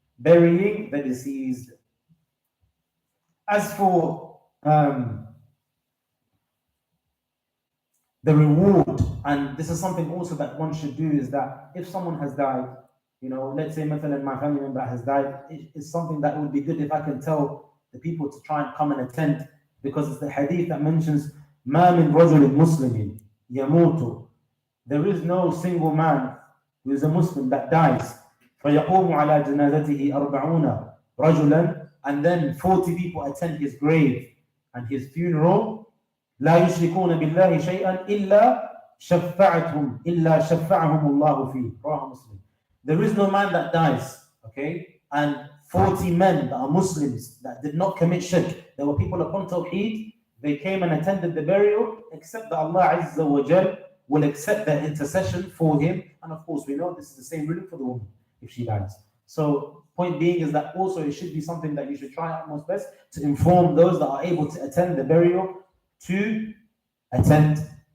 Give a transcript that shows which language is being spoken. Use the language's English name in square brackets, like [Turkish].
[English] Burying the deceased. As for the reward, and this is something also that one should do, is that if someone has died, let's say مثلا my family member has died, it's something that would be good if I can tell the people to try and come and attend, because it's the hadith that mentions [Arabic] ما من رجل مسلم يموت. [English] There is no single man who is a Muslim that dies. [Arabic] فيقوم على جنازته 40 رجلا, [English] and then 40 people attend his grave and his funeral. [Arabic] لا يشركون بالله شيئا إلا شفعهم الله فيه. [English] رواه Muslim. There is no man that dies, okay, and 40 men that are Muslims that did not commit shirk. There were people upon Tawheed. They came and attended the burial, except that Allah Azza wa Jal will accept their intercession for him. And of course, we know this is the same ruling for the woman if she dies. So, point being is that also it should be something that you should try at most best to inform those that are able to attend the burial to attend.